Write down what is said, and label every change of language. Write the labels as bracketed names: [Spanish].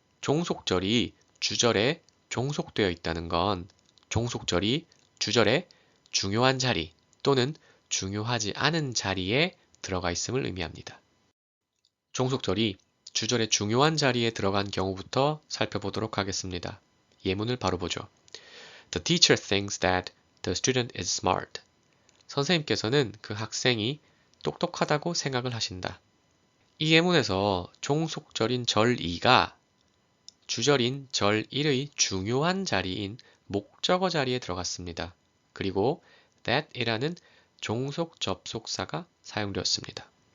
[Korean] 종속절이 주절에 종속되어 있다는 건 종속절이 주절에 중요한 자리 또는 중요하지 않은 자리에 들어가 있음을 의미합니다. 종속절이 주절의 중요한 자리에 들어간 경우부터 살펴보도록 하겠습니다. 예문을 바로 보죠. [English] The teacher thinks that the student is smart. [Korean] 선생님께서는 그 학생이 똑똑하다고 생각을 하신다. 이 예문에서 종속절인 절 2가 주절인 절 1의 중요한 자리인 목적어 자리에 들어갔습니다. 그리고 that이라는 종속 접속사가 사용되었습니다.